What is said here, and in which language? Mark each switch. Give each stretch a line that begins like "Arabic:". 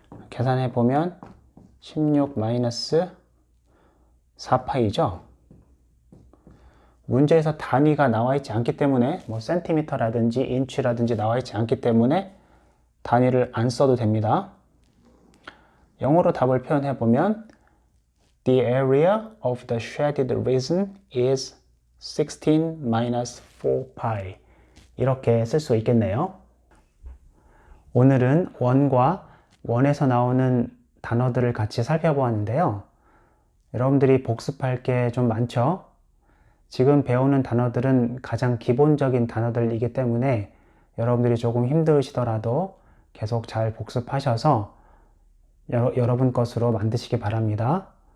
Korean: 계산해 보면 16 마이너스 4파이죠. 문제에서 단위가 나와 있지 않기 때문에 뭐 센티미터라든지 인치라든지 나와 있지 않기 때문에 단위를 안 써도 됩니다. 영어로 답을 표현해 보면
English: The area of the shaded region is 16 minus 4pi.
Korean: 이렇게 쓸 수 있겠네요. 오늘은 원과 원에서 나오는 단어들을 같이 살펴보았는데요. 여러분들이 복습할 게 좀 많죠? 지금 배우는 단어들은 가장 기본적인 단어들이기 때문에 여러분들이 조금 힘드시더라도 계속 잘 복습하셔서 여러분 것으로 만드시기 바랍니다.